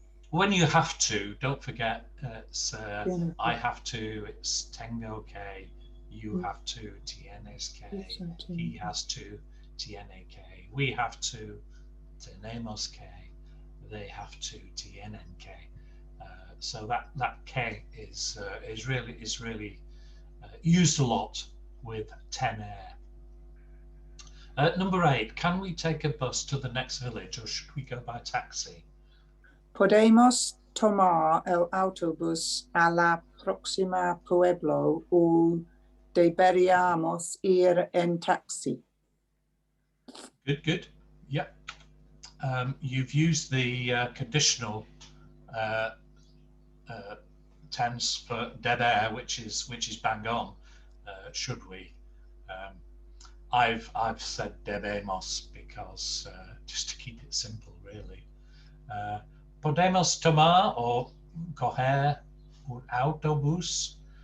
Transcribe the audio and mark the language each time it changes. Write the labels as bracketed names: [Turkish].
[English] When you have to, don't forget it's I have to, it's [Spanish] tengo que, [English] you have to, [Spanish] tienes que, [English] he has to, [Spanish] tiene que, [English] we have to, [Spanish] tenemos que, [English] they have to, [Spanish] tienen que. [English] So that que is really used a lot with tener. Number 8, can we take a bus to the next village or should we go by taxi? [Spanish] Podemos tomar el autobús a la próxima pueblo o deberíamos ir en taxi. [English] Good. Yep. You've used the conditional tense for deber, which is bang on. Should we? I've said [Spanish] debemos [English] because just to keep it simple, really. [Spanish] Podemos tomar or coger un autobús.